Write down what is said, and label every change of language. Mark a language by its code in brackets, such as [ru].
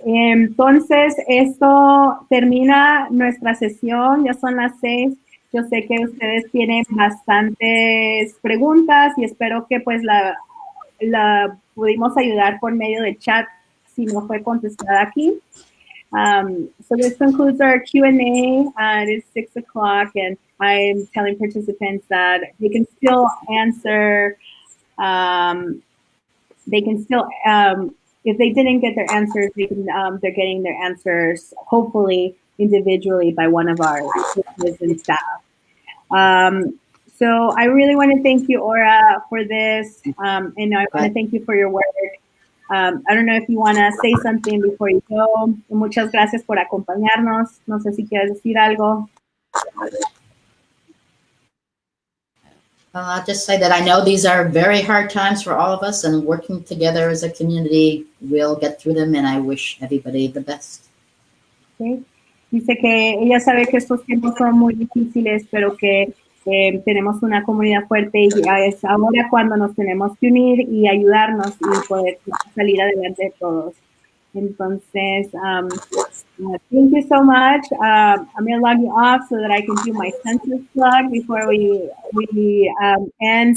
[es] Entonces, esto termina nuestra sesión. Ya son las 6. Yo sé que ustedes tienen bastantes preguntas y espero que pues la pudimos ayudar por medio del chat si no fue contestada aquí. [en] So this concludes our Q&A. It is 6 o'clock, and I'm telling participants that they can still answer. They can still, if they didn't get their answers, they're getting their answers hopefully individually by one of our and staff. So I really want to thank you, Ora, for this, and I want to thank you for your work. I don't know if you want to say something before you go. [es] Muchas gracias por acompañarnos. No sé si quieres decir algo. [en] I'll just say that I know these are very hard times for all of us, and working together as a community, we'll get through them, and I wish everybody the best. [es] ¿Sí? Dice que ella sabe que estos tiempos son muy difíciles, pero que tenemos una comunidad fuerte y es ahora cuando nos tenemos que unir y ayudarnos y poder salir adelante todos. [en] Entonces, thank you so much. I'm going to log you off so that I can do my census plug before we end.